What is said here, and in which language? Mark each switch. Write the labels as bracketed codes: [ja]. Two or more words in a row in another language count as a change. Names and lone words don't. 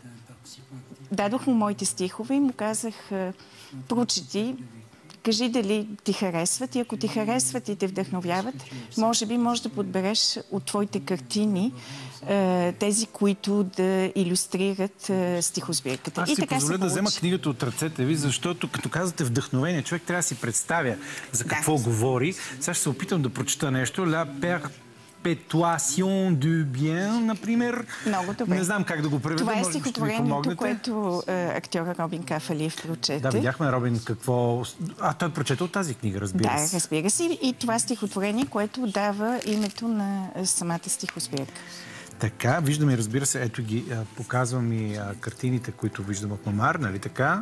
[bg] Дадох му моите стихове и му казах, прочети, кажи дали ти харесват и ако ти харесват и те вдъхновяват, може би можеш да подбереш от твоите картини тези, които да илюстрират стихосбирката. Аз си позволя да взема книгата от ръцете ви, защото като казвате вдъхновение, човек трябва да си представя за какво говори. Сега ще се опитам да прочета нещо. La Perpétuation du bien, например. Много добре. Не знам как да го преведа. Това е стихотворението, което актьора Робин Кафалиев прочете. Да, видяхме Робин какво... той прочете от тази книга, разбира се. Да, разбира се. И това стихотворение, което дава името на самата стихосбирка. Така, виждаме, разбира се, ето ги, показвам и картините, които виждам от Момар, нали така?